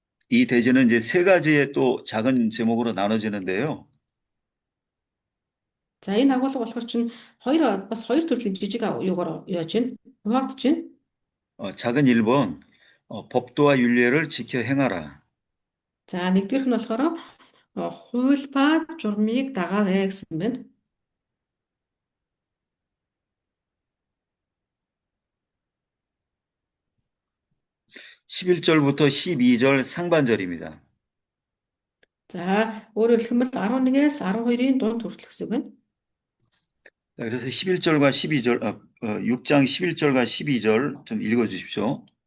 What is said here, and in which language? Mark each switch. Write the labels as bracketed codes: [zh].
[ko] 이 대제는 이제 세 가지의 또 작은 제목으로 나눠지는데요. [mn] За энэ агуулга болохоор чинь бас хоёр төрлийн жижиг юугаар яаж байна? Хуваагдаж байна. [ko] 작은 1번, 법도와 윤례를 지켜 행하라. [mn] За нэгдүгээрх нь болохоор хууль ба журмыг дагаарай гэсэн байна. [ko] 11절부터 12절 상반절입니다. [mn] За өөрөөр хэлбэл 11-ээс 12-ийн дунд хүртэл гэсэн үг байна. [ko] 그래서 11절과 12절, 6장 11절과 12절 좀 읽어주십시오.